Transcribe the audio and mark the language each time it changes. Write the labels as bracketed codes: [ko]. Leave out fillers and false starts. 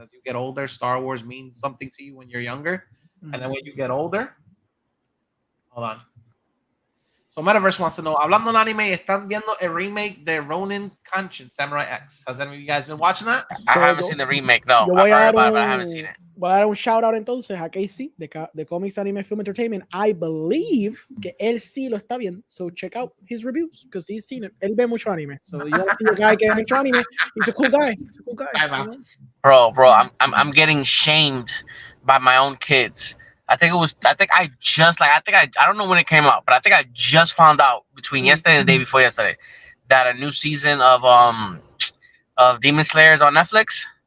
[en] As you get older, Star Wars means something to you when you're younger, and then when you get older, hold on. So Metaverse wants to know, [es] hablando del anime, ¿están viendo el remake de Ronin Kenshin Samurai X? [en] Has any of you guys been watching that? I haven't seen the remake. No, I've heard about it, but I haven't seen it. [es] Voy a dar un shout out entonces a Casey de Comics Anime Film Entertainment. [en] I believe [es] que él sí lo está viendo. [en] So check out his reviews because he's seen it. [es] Él ve mucho anime. [en] So you want to see a guy [es] que ve mucho anime? [en] He's a cool guy. He's a cool guy. You know? Bro, I'm getting shamed by my own kids. I think I don't know when it came out, but I think I just found out between yesterday and the day before yesterday that a new season of Demon Slayer is on Netflix.